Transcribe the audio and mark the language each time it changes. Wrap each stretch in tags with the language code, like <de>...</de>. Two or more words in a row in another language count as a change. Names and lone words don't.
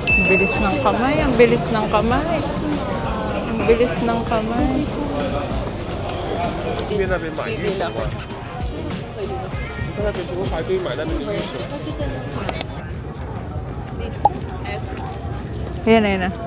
<tl>Bilis ng kamay, ang bilis ng kamay. Ang bilis ng kamay. Speedy lang.</tl> <zh>在那边不过排队买那边的玉石。</zh> <tl>Ayan, ayan na.</tl>